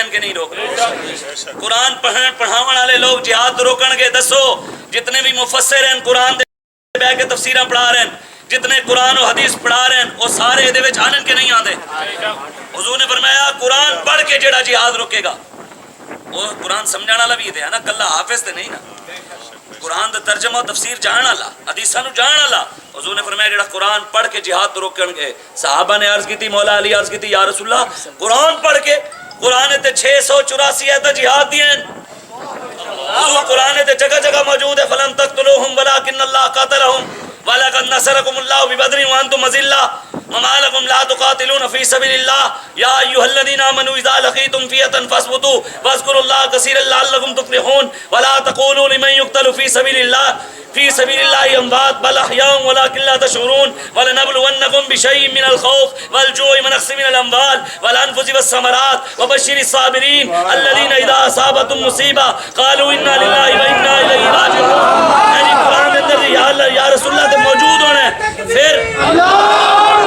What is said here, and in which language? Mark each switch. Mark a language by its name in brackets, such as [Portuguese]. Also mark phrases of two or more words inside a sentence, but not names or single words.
[Punjabi] ہیں کہ نہیں روک رہے قرآن پڑھاون والے لوگ جہاد تو روکن گے دسو جتنے بھی مفسر ہیں قرآن دے بیٹھ کے تفسیراں پڑھا رہے ہیں جتنے قرآن و حدیث پڑھا رہے ہیں وہ سارے دے وچ آنن کے نہیں آندے حضور نے فرمایا قرآن پڑھ کے جڑا جہاد روکے گا وہ قرآن سمجھانا والا بھی ہے نا کلا حافظ تے نہیں نا قرآن دا ترجمہ و تفسیر جانن والا حدیثاں نو جانن والا حضور نے فرمایا جڑا قرآن پڑھ کے جہاد تو روکن گے صحابہ نے عرض کی تھی مولا علی عرض کی تھی [Arabic] یا رسول اللہ [Punjabi] قرآن پڑھ کے قرآن تے 684 آیت جہاد دیاں حضور قرآن تے جگہ جگہ موجود ہے [Arabic] فلم تقتلوہم ولکن اللہ قاتلہم وَلَقَدْ نَصَرَكُمُ اللَّهُ بِبَدْرٍ وَأَنْتُمْ أَذِلَّةٌ وَمَا لَكُمْ لَا تُقَاتِلُونَ فِي سَبِيلِ اللَّهِ يَا أَيُّهَا الَّذِينَ آمَنُوا إِذَا لَقِيتُمْ فِئَةً فَاثْبُتُوا وَاذْكُرُوا اللَّهَ كَثِيرًا لَعَلَّكُمْ تُفْلِحُونَ وَلَا تَقُولُوا لِمَن يُقْتَلُ فِي سَبِيلِ اللَّهِ أموات بل أحياء ولكن لا تشعرون ولنبلونكم بشيء من الخوف والجوع ونقص من الأموال والأنفس والثمرات وبشر الصابرين الذين إذا أصابتهم مصيبة قالوا إنا لله وإنا إليه راجعون. [Punjabi] قرآن اندر [Arabic] یا رسول اللہ [Punjabi] موجود ہونا ہے پھر